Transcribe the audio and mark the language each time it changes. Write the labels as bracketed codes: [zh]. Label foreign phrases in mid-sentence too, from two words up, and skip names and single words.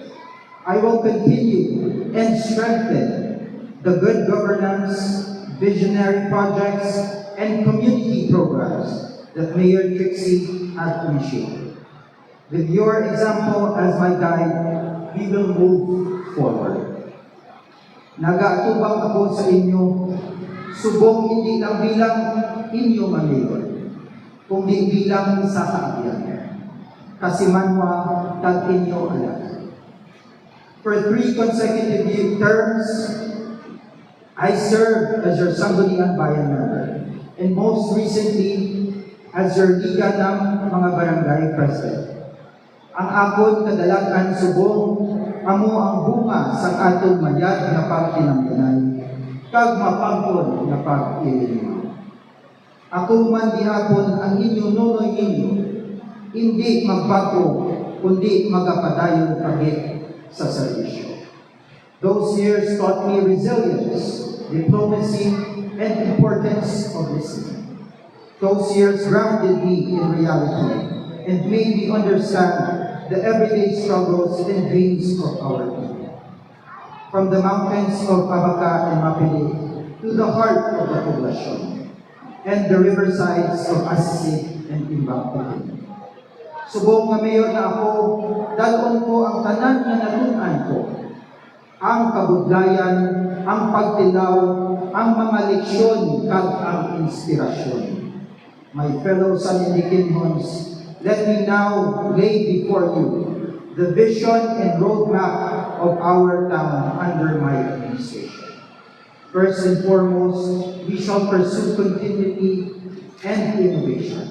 [en] I will continue and strengthen the good governance, visionary projects, and community programs that Mayor Trixie has initiated. With your example as my guide, we will move forward. [hil] Nag-aatubang ako sa inyo, subong hindi lang bilang inyo mayor, kundi bilang isa ka agyan. Kasi manwa tag inyo alam. [en] For 3 consecutive terms, I served as your Sangguniang Bayan member, and most recently, as your Liga ng mga Barangay President. [hil] Ang akon kadalagan subong, amo ang bunga sa atong mayad na pagtinangganay, kag mapangkon na pag-ilingaw. Ako man gihapon ang inyo nunoy inyo, hindi magbago, kundi magapadayon pagit sa serbisyo. [en] Those years taught me resilience, diplomacy, and importance of listening. Those years grounded me in reality and made me understand the everyday struggles and dreams of our people. From the mountains of Abaca and Mapili to the heart of the poblacion and the riversides of Asisi and Imbang. [hil] Subong nga mayor na ako, dalon ko ang tanan na natunan ko. Ang kabudlayan, ang pagtilaw, ang mga leksyon, kag ang inspirasyon. [en] My fellow San Enriqueños, let me now lay before you the vision and roadmap of our town under my administration. First and foremost, we shall pursue continuity and innovation.